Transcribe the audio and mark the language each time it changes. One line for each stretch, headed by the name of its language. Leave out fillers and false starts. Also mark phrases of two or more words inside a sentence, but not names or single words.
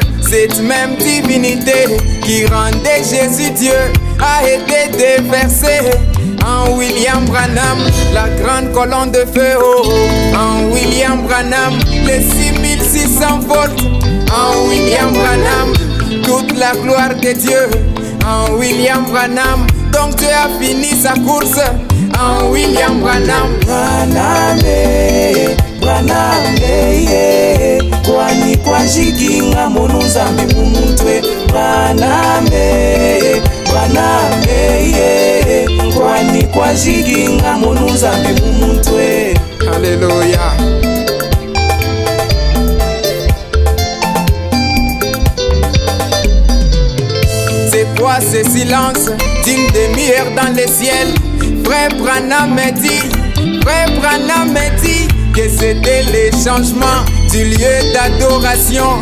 French: Cette même divinité qui rendait Jésus Dieu a été déversée en William Branham, la grande colonne de feu. En William Branham, les 6600 volts. En William Branham, toute la gloire de Dieu. En William Branham, donc Dieu a fini sa course. En William Branham,
Kongo: kwani kwashikinga munu nzambi mumutwe. Kwani kwashikinga munu nzambi mumutwe.
French: Alléluia. C'est quoi ce silence d'une demi-heure dans le ciel? Frère Branham me dit que c'était le changement du lieu d'adoration.